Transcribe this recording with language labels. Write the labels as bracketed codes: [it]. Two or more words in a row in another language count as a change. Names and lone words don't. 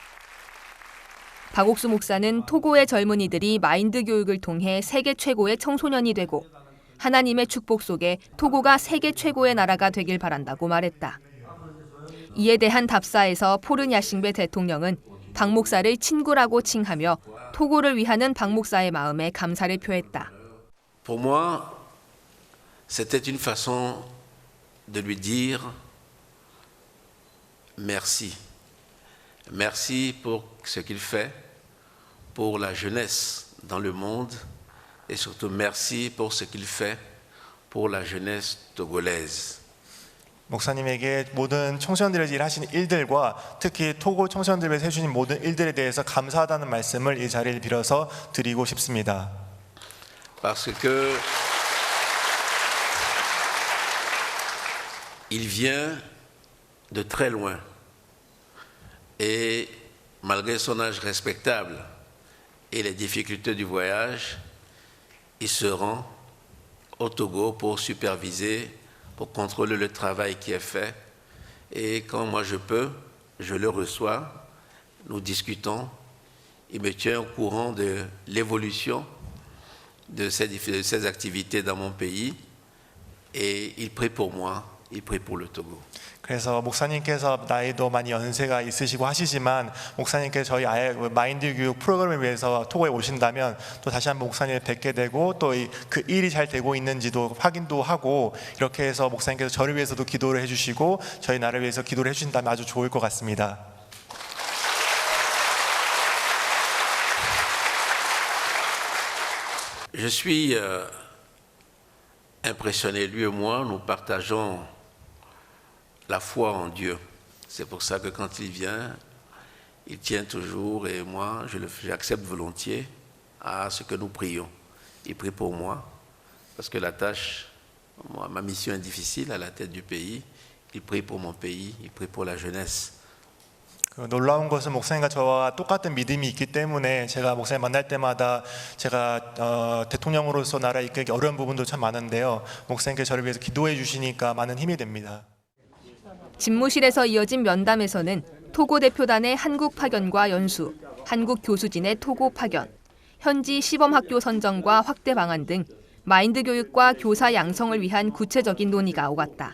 [ko] 박옥수 목사는 토고의 젊은이들이 마인드 교육을 통해 세계 최고의 청소년이 되고 하나님의 축복 속에 토고가 세계 최고의 나라가 되길 바란다고 말했다. 이에 대한 답사에서 포르 야싱베 대통령은 박 목사를 친구라고 칭하며 토고를 위하는 박 목사의 마음에 감사를 표했다. [fr] Pour moi, c'était une façon de lui dire merci. Merci pour ce qu'il fait pour la jeunesse dans le monde et surtout merci pour ce qu'il fait pour la jeunesse togolaise. [ko] 목사님에게 모든 청소년들을 위해 하시는 일들과 특히 토고 청소년들을 위해 해주신 모든 일들에 대해서 감사하다는 말씀을 이 자리를 빌어서 드리고 싶습니다. [fr] Parce que il vient de très loin et malgré son âge respectable et les difficultés du voyage, il se rend au Togo pour superviser, pour contrôler le travail qui est fait. Et quand moi je peux, je le reçois, nous discutons, il me tient au courant de l'évolution de ces activités dans mon pays et il prie pour moi, il prie pour le Togo. [ko] 그래서 목사님께서 나이도 많이 연세가 있으시고 하시지만 목사님께서 저희 아예 마인드 교육 프로그램을 위해서 토고에 오신다면 또 다시 한번 목사님을 뵙게 되고 또 그 일이 잘 되고 있는지도 확인도 하고 이렇게 해서 목사님께서 저를 위해서도 기도를 해주시고 저희 나라를 위해서 기도를 해주신다면 아주 좋을 것 같습니다. [fr] Je suis impressionné, lui et moi, nous partageons la foi en Dieu. C'est pour ça que quand il vient, il tient toujours et moi, j'accepte volontiers à ce que nous prions. Il prie pour moi parce que la tâche, ma mission est difficile à la tête du pays. Il prie pour mon pays, il prie pour la jeunesse. [ko] 놀라운 것은 목사님과 저와 똑같은 믿음이 있기 때문에 제가 목사님 만날 때마다 제가 대통령으로서 나라 이끌기 어려운 부분도 참 많은데요. 목사님께 저를 위해서 기도해 주시니까 많은 힘이 됩니다. 집무실에서 이어진 면담에서는 토고 대표단의 한국 파견과 연수, 한국 교수진의 토고 파견, 현지 시범학교 선정과 확대 방안 등 마인드 교육과 교사 양성을 위한 구체적인 논의가 오갔다.